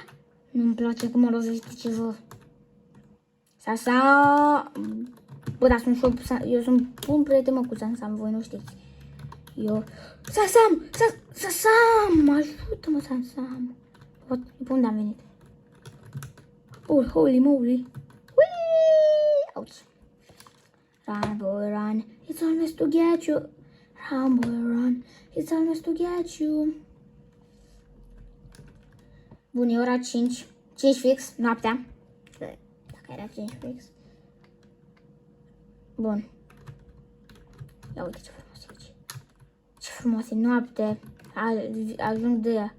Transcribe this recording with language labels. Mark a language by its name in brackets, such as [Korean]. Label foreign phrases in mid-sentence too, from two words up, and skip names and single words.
[Romanian] Nu-mi place cum mă lovește ceva. Sasa. Bă, dar eu sunt bun prieten, mă, cu Sansam, voi nu știți. Sansam, ajută-mă, Sansam. Pe unde am venit? [English] Oh, holy moly. Ouch. Run, boy, run. It's almost to get you. Run, boy, run. It's almost to get you. [Romanian] Bun, e ora 5. 5 fix, noaptea. Dacă era 5 fix. Bun. Ia uite ce frumos e aici. Ce frumos e noapte. Ajung de ea.